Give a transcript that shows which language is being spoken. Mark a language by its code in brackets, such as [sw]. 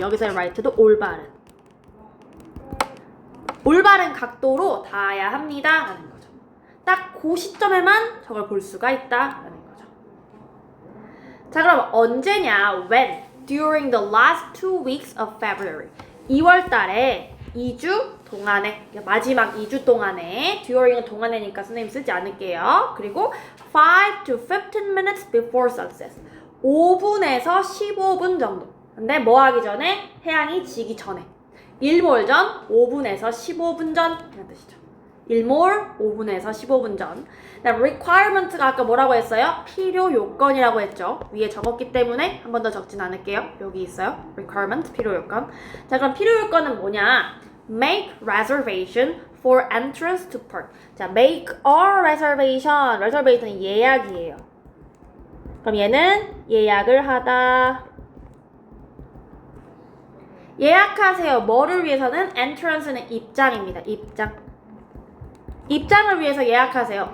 [ko] 여기서의 right도 올바른. 올바른 각도로 닿아야 합니다. 라는 거죠. 딱 그 시점에만 저걸 볼 수가 있다. 라는 거죠. 자, 그럼 언제냐? When? [en] During the last 2 weeks of February. [ko] 2월 달에 2주 동안에, 마지막 2주 동안에, during은 동안에니까 선생님 쓰지 않을게요. 그리고 [en] 5 to 15 minutes before sunset. [ko] 5분에서 15분 정도. 근데 뭐 하기 전에? 해양이 지기 전에. 일몰 전 5분에서 15분 전 이런 뜻이죠. 일몰 5분에서 15분 전. requirement가 아까 뭐라고 했어요? 필요 요건이라고 했죠. 위에 적었기 때문에 한 번 더 적진 않을게요. 여기 있어요. requirement, 필요 요건. 자, 그럼 필요 요건은 뭐냐? [en] make reservation for entrance to park. 자, make a reservation. [ko] reservation은 예약이에요. 그럼 얘는 예약을 하다. 예약하세요. 뭐를 위해서는? entrance는 입장입니다. 입장. 입장을 위해서 예약하세요.